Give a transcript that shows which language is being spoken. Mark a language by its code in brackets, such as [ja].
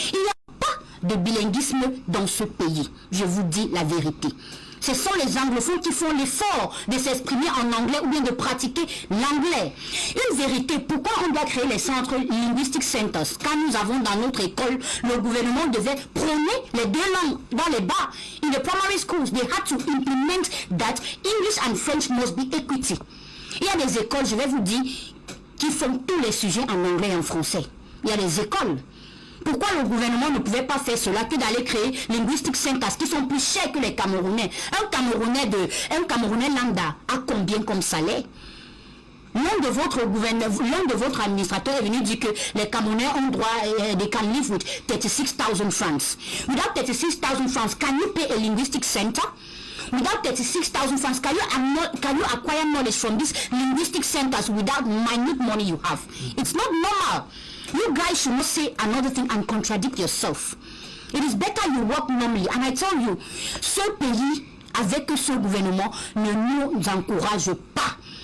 [fr] Il n'y a pas de bilinguisme dans ce pays. Je vous dis la vérité. Ce sont les anglophones qui font l'effort de s'exprimer en anglais ou bien de pratiquer l'anglais. Une vérité, pourquoi on doit créer les centres linguistic centers? Quand nous avons dans notre école, le gouvernement devait prôner les deux langues dans les bas. [en] In the primary schools, they had to implement that English and French must be equity. [fr] Il y a des écoles, je vais vous dire, qui font tous les sujets en anglais et en français. Il y a des écoles. Pourquoi le gouvernement ne pouvait pas faire cela que d'aller créer linguistic centers qui sont plus chers que les Camerounais? Un Camerounais lambda a combien comme salaire? L'un de votre administrateur est venu dire que les Camerounais ont droit, [en] they can live with 36,000 francs. Without 36,000 francs, can you pay a linguistic center? without 36,000 francs, can you acquire knowledge from these linguistic centers without minute money you have? It's not normal. You guys should not say another thing and contradict yourself. It is better you work normally. And I tell you, [fr] ce pays, avec ce gouvernement, ne nous encourage pas.